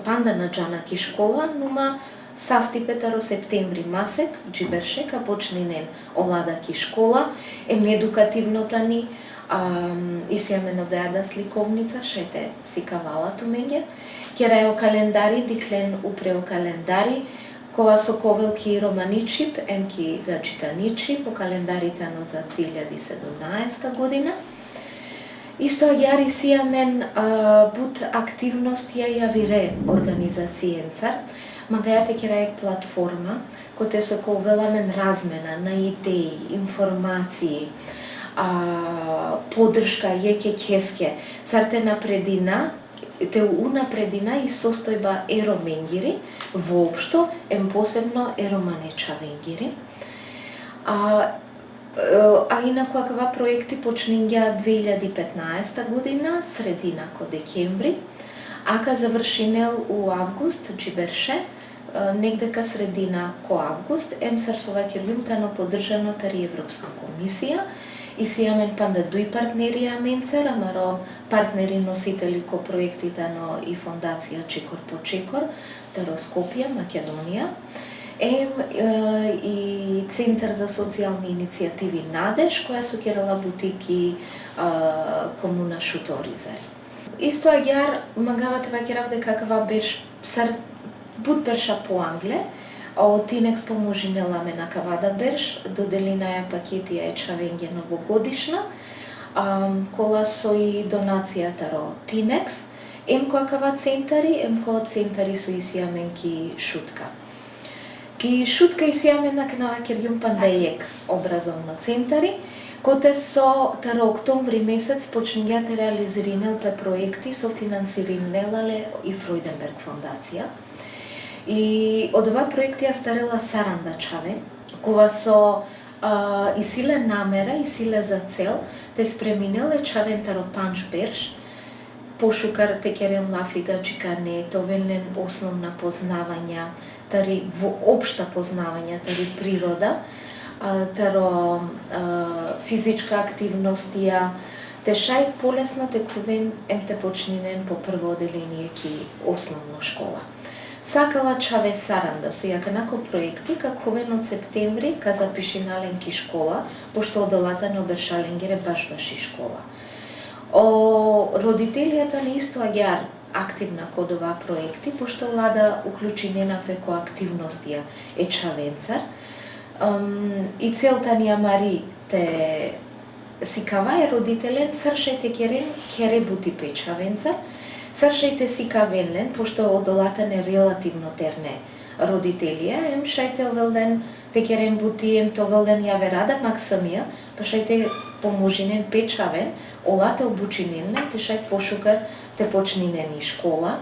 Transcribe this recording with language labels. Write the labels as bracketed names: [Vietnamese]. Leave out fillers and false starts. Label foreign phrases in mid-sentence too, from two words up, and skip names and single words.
[Romany] панда на џанаки школа, нума састипетаро септември масек, джиберше, ка почнинен оладаки школа, едукативно тани, исијамено деада сликовница, шете сикавала тумење, керајо календари, диклен упрео календари, кова со ковелки и романичип, емки гаджиканичип, [Macedonian] по календарите но за 2017 година. [Romany] Исто агјар исијамен бут активност јавире организацијенцар, магајате керајек платформа, коте со ковеламен [Macedonian] размена на идеи, информации, подршка [Romany] јеке кеске, сарте напредина, те унапредина и состојба ероменгири, воопшто, посебно ероманечавенгири. [Macedonian] Инаку аква проекти почнинја 2015 година, средина ко декември, [Romany] ака завршинел у август, джиберше, [Macedonian] негде ка средина ко август, [Romany] сарсова кирјумтано поддржано тари [Macedonian] Европска комисија, [Romany] исијамен панда дуј партнери аменцер, амаро партнери носители ко проектите но и [Macedonian] фондација Чекор по Чекор, [Romany] таро Скопје, Македонија, и [Macedonian] Центар за социјални иницијативи Надеж, [Romany] која со керала бутики комуна Șudorizării. Исто агјар магавате вакерав дека каква беш бут берша по англе, о Тинекс поможинела ме на кавада берш, доделинаја пакетија ечавење новогодишна, кола со и донацијата ро Тинекс, која кава центари, ко центари со исијаменки шутка. Ки шутка и сијаме на кнава кергјум пандејек [Macedonian] образовно центари, [Romany] коте со тара [Macedonian] октомври месец [Romany] почнењате реализиринелпе проекти со финансиринелале и Фройденберг фондација. И од ова проекти ја старела Саранда Чавен, кога со и силе намера и силе за цел те спреминеле Чавен таро панч берш, пошукар текерен лафига чикане, товелен [Macedonian] основна познавања, [Romany] тари [Macedonian] во општа познавања, [Romany] тари природа, таро [Macedonian] физичка активностија, [Romany] те шај полесно текувен те почнинен по [Macedonian] прво оделение ки основна школа. [Romany] Сакала Чаве Саранда со јаканако проекти, каковен од септември ка запишинален ки школа, пошто одолата не обершаленгере баш и школа. Родителијата не [Macedonian] исто аѓар активна код ова проекти, [Romany] пошто влада уклучинена пеко активностија е Чавенцар. [Macedonian] И целта ни [Romany] Мари те сикава е родителен, сршајте кере бути пе Чавенцар, сршајте сикавенлен, пошто одолата не [Macedonian] релативно терне [Romany] родителија, ем шајте овелден те керен бути, ем то овелден јаве рада максамија, па шајте поможинен печавен, олата обучиненлен, те шај пошукар те почнинен и школа.